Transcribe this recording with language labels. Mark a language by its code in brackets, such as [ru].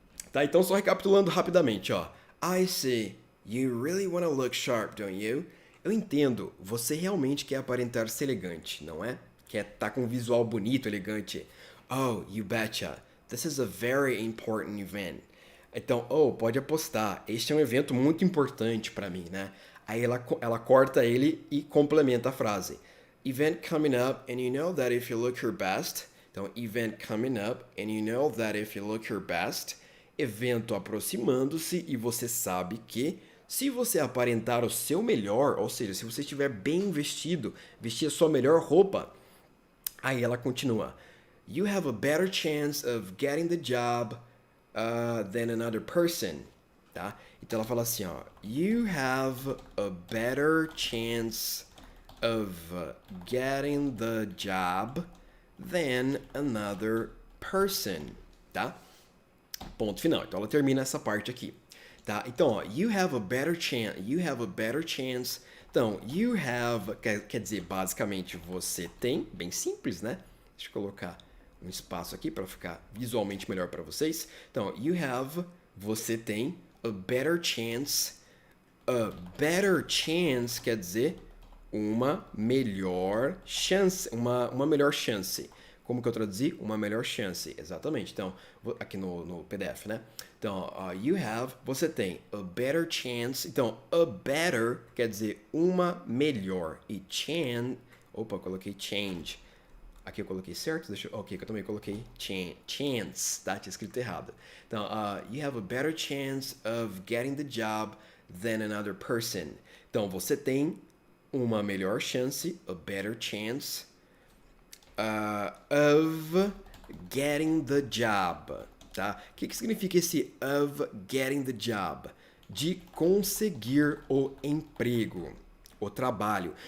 [pt] Tá, então só recapitulando rapidamente, ó. [en] I see, you really want to look sharp, don't you? [pt] Eu entendo, você realmente quer aparentar ser elegante, não é? Quer estar com um visual bonito, elegante. [en] Oh, you betcha, this is a very important event. [pt] Então, pode apostar, este é um evento muito importante para mim, né? Aí ela corta ele e complementa a frase. [en] Event coming up, and you know that if you look your best. [pt] Então, [en] event coming up, and you know that if you look your best. [pt] evento aproximando-se e você sabe que se você aparentar o seu melhor, ou seja, se você estiver bem vestido, vestir a sua melhor roupa, aí ela continua. [en] You have a better chance of getting the job than another person, [pt] tá? Então ela fala assim, ó. [en] You have a better chance of getting the job than another person, [pt] tá? Ponto final. Então ela termina essa parte aqui, tá? Então, ó, [en] you have a better chance. [pt] Então, you have quer dizer basicamente você tem, bem simples, né? Deixa eu colocar um espaço aqui para ficar visualmente melhor para vocês. Então, [en] you have, [pt] você tem [en] a better chance. A better chance [pt] quer dizer uma melhor chance, uma melhor chance. Como que eu traduzi? Uma melhor chance, exatamente. Então, aqui no PDF, né? Então, [en] you have, [pt] você tem [en] a better chance. [pt] Então, a better quer dizer uma melhor. E opa, eu coloquei change. Aqui eu coloquei certo? Ok, que eu também coloquei chance, tá? Tinha escrito errado. Então, [en] you have a better chance of getting the job than another person. [pt] Então, você tem uma melhor chance, [en] a better chance, of getting the job, [pt] tá? O que significa esse [en] of getting the job? [pt] De conseguir o emprego, o trabalho.